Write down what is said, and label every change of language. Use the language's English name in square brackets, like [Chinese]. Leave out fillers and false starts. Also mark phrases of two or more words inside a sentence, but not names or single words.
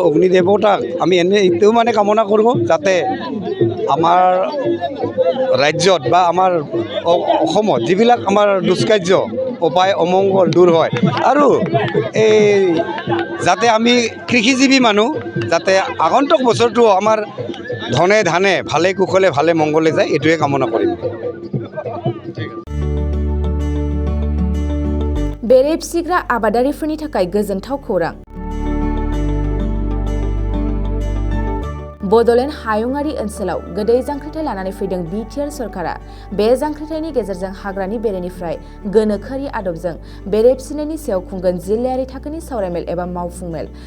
[Assamese] অগ্নি দেৱতাক আমি এইটোও মানে কামনা কৰোঁ যাতে আমাৰ ৰাজ্যত বা আমাৰ অসমত যিবিলাক আমাৰ দুষ্কাৰ্য উপায় অমংগল দূৰ হয় আৰু এই যাতে আমি কৃষিজীৱী মানুহ যাতে আগন্তুক বছৰটো আমাৰ ধনে ধানে ভালে কুশলে ভালে মংগলে যায় এইটোৱে কামনা কৰিম। [Bodo] बेरे फिसिग्रा आबादारिफोरनि थाखाय गोजोनथाव खौरां। बड'लेण्ड हायुङारि ओनसोलाव गोदै जांख्रिथाय लानानै फैदों बिटिआर सरकारा। बे जांख्रिथायनि गेजेरजों हाग्रानि बेरेनिफ्राय गोनोखोआरि आदबजों बेरे फिसिनायनि सायाव खुंगोन जिल्लायारि थाखोनि सावरायमेल एबा मावफुंमेल।